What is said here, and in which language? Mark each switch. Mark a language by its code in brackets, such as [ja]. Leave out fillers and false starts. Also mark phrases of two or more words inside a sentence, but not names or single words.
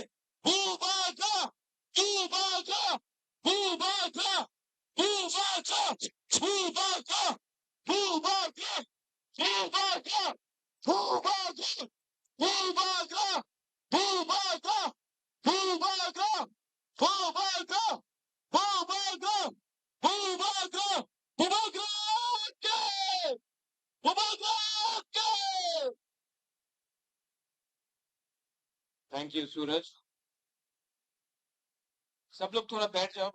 [trp] Bubagra, Bubagra, Bubagra, Bubagra, Bubagra, Bubagra, Bubagra, Bubagra, Bubagra, Bubagra, Bubagra, Bubagra, Bubagra, Bubagra, Bubagra, Bubagra. [en] Thank you सूरज। [hi] सब लोग थोड़ा बैठ जाओ।